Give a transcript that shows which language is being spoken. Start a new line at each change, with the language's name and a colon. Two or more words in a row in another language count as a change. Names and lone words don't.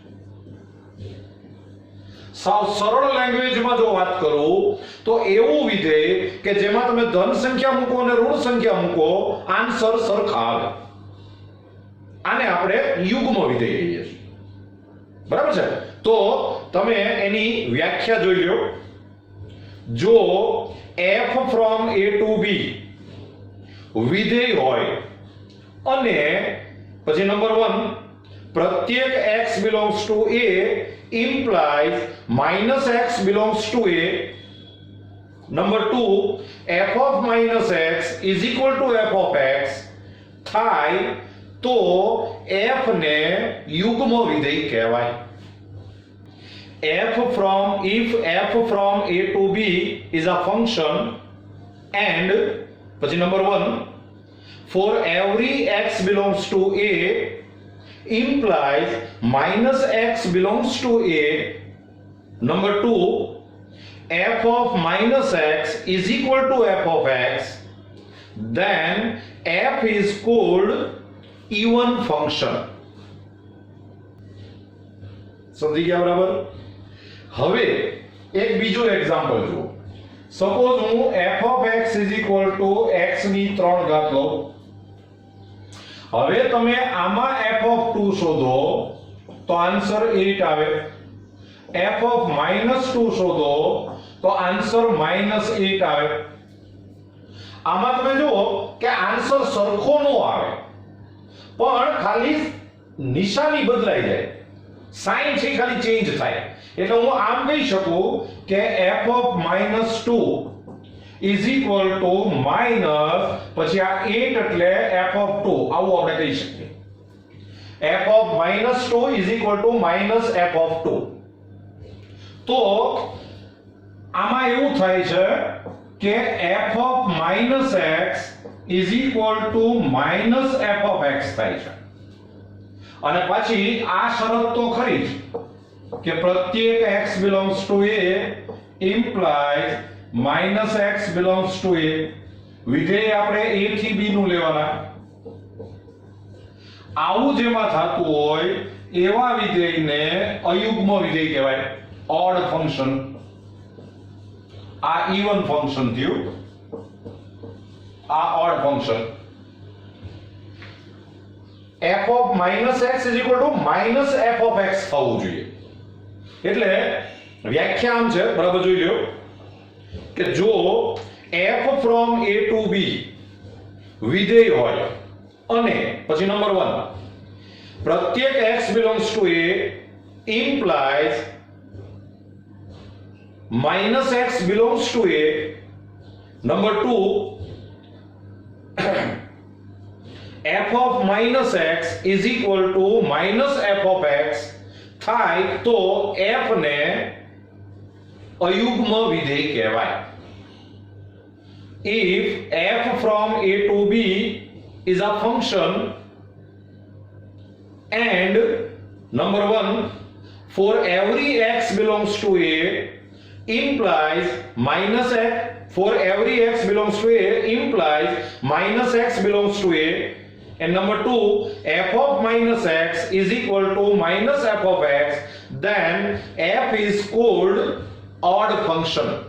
Gujarati: સાવ સરળ લેંગ્વેજમાં જો વાત કરું તો એવું વિધેય કે જેમાં તમે ધન સંખ્યા મૂકો અને ઋણ સંખ્યા મૂકો, આન્સર સરખા આવે. આને આપણે યુગ્મ વિધેય કહીએ છીએ. બરાબર છે? તો તમે એની વ્યાખ્યા જોઈ લો. જો
English: f from a to b
Gujarati: વિધેય હોય અને પછી નંબર 1 પ્રત્યેક
English: x belongs to a implies -x belongs to a.
Gujarati: નંબર 2
English: f of -x is equal to f of x
Gujarati: થાય તો f ને યુગ્મ વિધેય કહેવાય.
English: if f from a to b is a function and પછી નંબર 1 for every x belongs to a implies -x belongs to a. Number 2 f of -x is equal to f of x, then f is called even function.
Gujarati: સમજી ગયા બરાબર? હવે એક બીજો એક્ઝામ્પલ જુઓ. સપોઝ હું
English: f of x
Gujarati: x ની 3 ઘાત લઉં. હવે તમે આમાં f(2) શોધો તો આન્સર 8 આવે. f(-2) શોધો તો આન્સર -8 આવે. આમાં તમે જુઓ કે આન્સર સરખો ન આવે, પણ ખાલી નિશાની બદલાઈ જાય, સાઇન છે ખાલી ચેન્જ થાય. એટલે હું આમ કહી શકું કે f(-2)
English: is equal to minus
Gujarati: પછી આ 8 એટલે f(2). આવું આપણે કહી શકીએ.
English: f(-2) is equal to minus f(2).
Gujarati: તો આમાં એવું થાય છે કે
English: f of -x is equal to minus f of x
Gujarati: થાય છે. અને પછી આ શરત તો ખરી જ કે પ્રત્યેક
English: x belongs to a implies -x belongs to a.
Gujarati: વિધેય આપણે a થી b નું લેવાના. આવું જેમાં થતું હોય એવા વિધેયને અયુગ્મ વિધેય કહેવાય.
English: odd function.
Gujarati: આ
English: even function
Gujarati: થયું, આ
English: odd function. f of -x is equal to -f of x
Gujarati: થવું જોઈએ. એટલે વ્યાખ્યા આમ છે, બરાબર જોઈ લ્યો કે જો
English: f from a to b
Gujarati: વિધેય હોય અને પછી નંબર 1 પ્રત્યેક
English: x belongs to a implies -x belongs to a.
Gujarati: નંબર 2
English: f of -x is equal to -f of x
Gujarati: થાય તો f ને અયુગ્મ વિધેય કહેવાય.
English: if f from a to b is a function and number 1 for every x belongs to a implies -x, for every x belongs to a implies -x belongs to a, and number 2 f of -x is equal to -f of x, then f is called odd function.